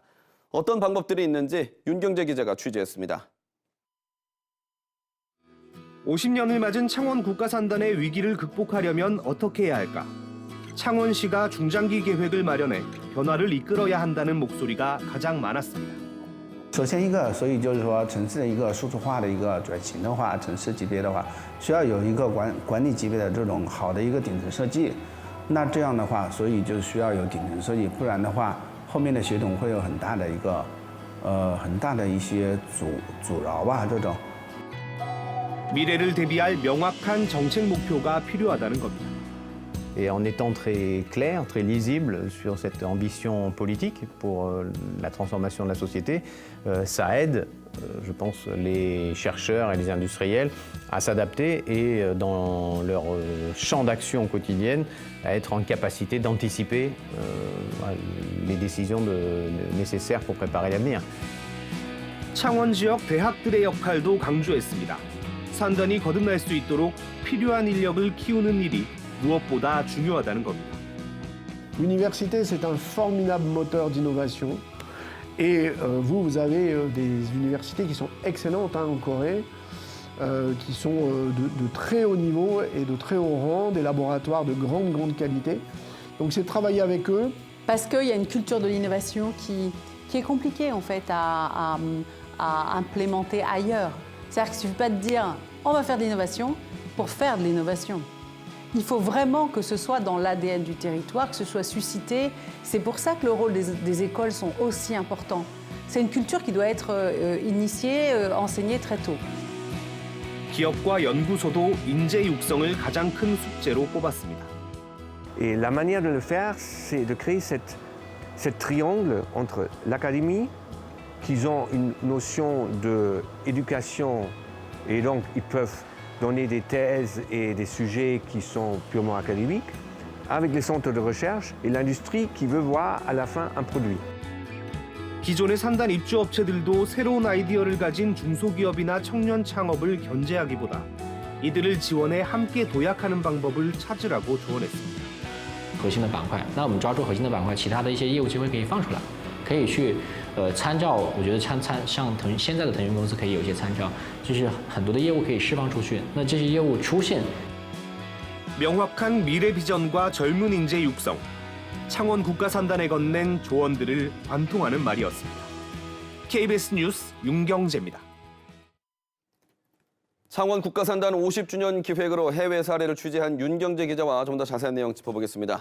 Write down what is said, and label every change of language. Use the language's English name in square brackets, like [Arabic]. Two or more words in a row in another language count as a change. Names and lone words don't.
[Korean] 어떤 방법들이 있는지 윤경재 기자가 취재했습니다. 50년을 맞은 창원 국가산단의 위기를 극복하려면 어떻게 해야 할까? 창원시가 중장기 계획을 마련해 변화를 이끌어야 한다는 목소리가 가장 많았습니다. [Chinese] 首先一个，所以就是说城市的一个数字化的一个转型的话，城市级别的话，需要有一个管理级别的这种好的一个顶层设计。那这样的话，所以就需要有顶层设计，不然的话，后面的系统会有很大的一些阻挠吧，这种。 [Korean] 미래를 대비할 명확한 정책 목표가 필요하다는 겁니다. [French] Et en étant très clair, très lisible sur cette ambition politique pour la transformation de la société, ça aide, je pense, les chercheurs et les industriels à s'adapter et dans leur champ d'action quotidienne à être en capacité d'anticiper les décisions nécessaires pour préparer l'avenir. [Korean] 창원 지역 대학들의 역할도 강조했습니다. 산단이 거듭날 수 있도록 필요한 인력을 키우는 일이 무엇보다 중요하다는 겁니다. [French] L'université, c'est un formidable moteur d'innovation. Et vous avez des universités qui sont excellentes en Corée, qui sont de très haut niveau et de très haut rang, des laboratoires de grande qualité. Donc c'est travailler avec eux. Parce qu'il y a une culture de l'innovation qui est compliquée en fait à implémenter ailleurs. C'est-à-dire qu'il ne suffit pas de dire on va faire de l'innovation pour faire de l'innovation. Il faut vraiment que ce soit dans l'ADN du territoire, que ce soit suscité. C'est pour ça que le rôle des écoles sont aussi importants. C'est une culture qui doit être initiée, enseignée très tôt. [Korean] 기업과 연구소도 인재 육성을 가장 큰 숙제로 꼽았습니다. [French] Et la manière de le faire, c'est de créer cette triangle entre l'académie, qu'ils ont une notion d'éducation et donc ils peuvent donner des thèses et des sujets qui sont purement académiques, avec les centres de recherche et l'industrie qui veut voir à la fin un produit. [Korean] 기존의 산단 입주 업체들도 새로운 아이디어를 가진 중소기업이나 청년 창업을 견제하기보다 이들을 지원해 함께 도약하는 방법을 찾으라고 조언했습니다. [Chinese] 核心的板块，那我们抓住核心的板块，其他的一些业务机会可以放出来，可以去参照。我觉得像现在的腾讯公司可以有一些参照，就是很多的业务可以释放出去。那这些业务出现， [Korean] 명확한 미래 비전과 젊은 인재 육성, 창원 국가산단에 건넨 조언들을 관통하는 말이었습니다. KBS 뉴스 윤경재입니다. 창원 국가산단 50주년 기획으로 해외 사례를 취재한 윤경재 기자와 좀 더 자세한 내용 짚어보겠습니다.